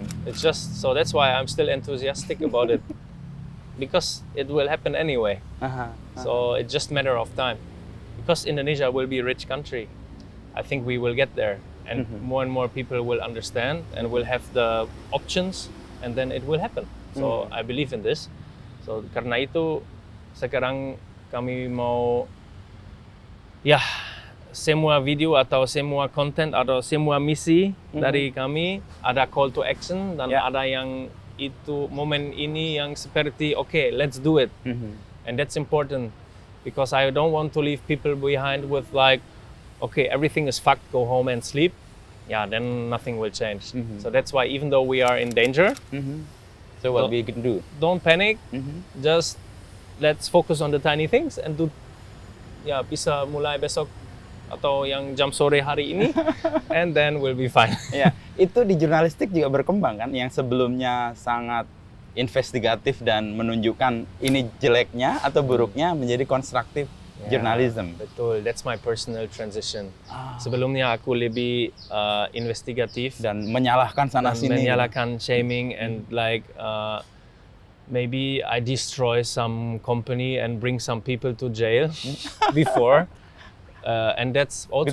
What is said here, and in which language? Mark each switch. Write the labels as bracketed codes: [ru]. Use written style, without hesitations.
[en] It's just so that's why I'm still enthusiastic about it, because it will happen anyway. So it's just matter of time. Because Indonesia will be a rich country, I think we will get there, and more people will understand and will have the options, and then it will happen. So I believe in this. [id] So karena itu sekarang kami mau semua video atau semua konten atau semua misi dari kami ada call to action dan ada yang itu momen ini yang seperti let's do it. [en] And that's important because I don't want to leave people behind with like everything is fucked, go home and sleep. Then nothing will change. So that's why even though we are in danger, so what we can do? Don't panic. Just let's focus on the tiny things and do [id] bisa mulai besok atau yang jam sore hari ini [en] and then we'll be fine. [id] Itu di jurnalistik juga berkembang kan, yang sebelumnya sangat investigatif dan menunjukkan ini jeleknya atau buruknya menjadi konstruktif journalism. [en] Betul, that's my personal transition. [id] Sebelumnya aku lebih investigatif dan menyalahkan sana sini, [en] menyalahkan shaming and like maybe I destroy some company and bring some people to jail before, and that's also